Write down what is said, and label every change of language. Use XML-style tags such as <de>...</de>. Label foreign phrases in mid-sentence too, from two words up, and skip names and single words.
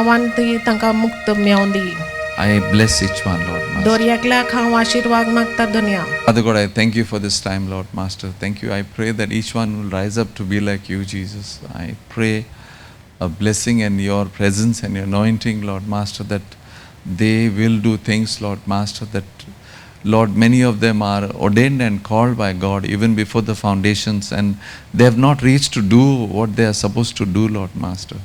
<kok>आनी जेजूच्या नांवान ती तांकां मुक्त मेळोवन दी.</kok> <en>I bless each one, Lord Master.</en> <kok>दोरयाकल्याक हांव आशीर्वाद मागता दुनिया.</kok> <en>Father God, I thank you for this time, Lord Master. Thank you. I pray that each one will rise up to be like you, Jesus. I pray a blessing and your presence and your anointing, Lord Master, that they will do things, Lord Master, that, Lord, many of them are ordained and called by God even before the foundations, and they have not reached to do what they are supposed to do, Lord Master.</en>